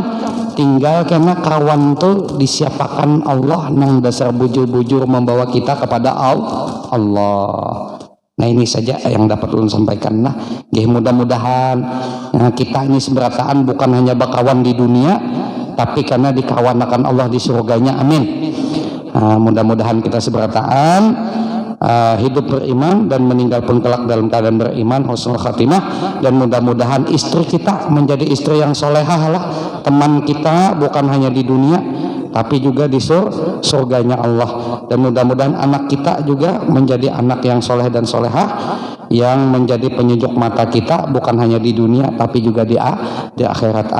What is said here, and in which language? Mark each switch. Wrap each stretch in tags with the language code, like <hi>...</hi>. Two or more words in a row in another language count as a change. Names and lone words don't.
<bjn>Tinggal karena kawan tuh disiapakan Allah nang dasar bujur-bujur membawa kita kepada Allah. Nah, ini saja yang dapat ulun sampaikan. Nah, mudah-mudahan kita ini seberataan bukan hanya bakawan di dunia, tapi karena dikawanakan Allah di surganya. Amin.</bjn> <id>Mudah-mudahan kita seberataan hidup beriman dan meninggal pun kelak dalam keadaan beriman,</id> <ar>husnul khatimah,</ar> <id>dan mudah-mudahan istri kita menjadi istri yang solehah lah, teman kita bukan hanya di dunia tapi juga di surganya Allah, dan mudah-mudahan anak kita juga menjadi anak yang soleh dan solehah yang menjadi penyejuk mata kita bukan hanya di dunia tapi juga di akhirat.</id>